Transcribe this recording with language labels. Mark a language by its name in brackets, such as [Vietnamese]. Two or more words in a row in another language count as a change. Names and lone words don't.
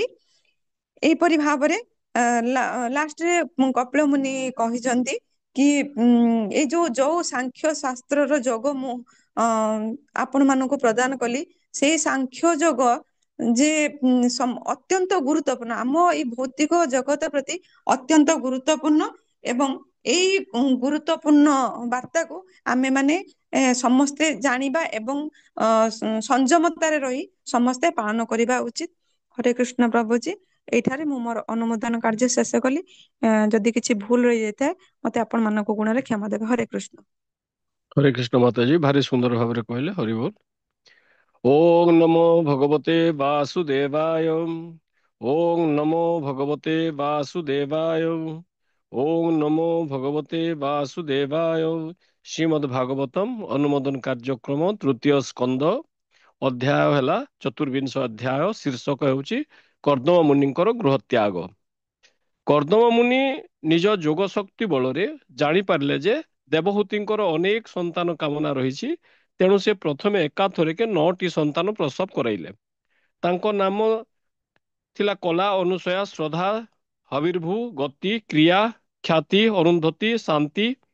[Odia] ଏହିପରି ଭାବରେ ଲାଷ୍ଟରେ କପିଳ ମୁନି କହିଛନ୍ତି କି ଏଇ ଯୋଉ ସାଂଖ୍ୟ ଶାସ୍ତ୍ରର ଯୋଗ ମୁଁ ଆପଣ ମାନଙ୍କୁ ପ୍ରଦାନ କଲି, ସେଇ ସାଂଖ୍ୟ ଯୋଗ ଯେ ଅତ୍ୟନ୍ତ ଗୁରୁତ୍ୱପୂର୍ଣ୍ଣ, ଆମ ଏଇ ଭୌତିକ ଜଗତ ପ୍ରତି ଅତ୍ୟନ୍ତ ଗୁରୁତ୍ୱପୂର୍ଣ୍ଣ ଏବଂ ଏଇ ଗୁରୁତ୍ୱପୂର୍ଣ୍ଣ ବାର୍ତ୍ତାକୁ ଆମେ ମାନେ ସମସ୍ତେ ଜାଣିବା ଏବଂ ସଂଯମତାରେ ରହି ସମସ୍ତେ ପାଳନ କରିବା ଉଚିତ। ହରେ କୃଷ୍ଣ ପ୍ରଭୁଜୀ, ଏଇଠାରେ ମୁଁ ମୋର ଅନୁମୋଦନ କାର୍ଯ୍ୟ ଶେଷ କଲି। ଯଦି କିଛି ଭୁଲ ରହିଯାଇଥାଏ ମତେ ଆପଣ ମାନଙ୍କ ଗୁଣରେ କ୍ଷମା ଦେବେ। ହରେ କୃଷ୍ଣ। ହରେ କୃଷ୍ଣ ମାତାଜୀ, ଭାରି ସୁନ୍ଦର ଭାବରେ କହିଲେ, ହରି ବୋଲ। [Sanskrit] ओम नमो भगवते वासुदेवाय। ओम नमो भगवते वासुदेवाय। ओम नमो भगवते वासुदेवाय। [Hindi] श्रीमद्भागवतम अनुमोदन कार्यक्रम तृतीय स्कंद अध्याय है चतुर्विंश अध्याय। [Odia] ଶୀର୍ଷକ ହେଉଛି କର୍ଦ୍ଦମ ମୁନିଙ୍କର ଗୃହ ତ୍ୟାଗ। କର୍ଦ୍ଦମ ମୁନି ନିଜ ଯୋଗ ଶକ୍ତି ବଳରେ ଜାଣିପାରିଲେ ଯେ ଦେବହୂତିଙ୍କର ଅନେକ ସନ୍ତାନ କାମନା ରହିଛି। ତେଣୁ ସେ ପ୍ରଥମେ ଏକାଥରକେ 9ଟି ସନ୍ତାନ ପ୍ରସବ କରାଇଲେ। ତାଙ୍କ ନାମ ଥିଲା କଲା, ଅନୁସୟା, ଶ୍ରଦ୍ଧା, ହବିର୍ଭୁ, ଗତି, କ୍ରିୟା, ଖ୍ୟାତି, ଅରୁନ୍ଧତୀ, ଶାନ୍ତି।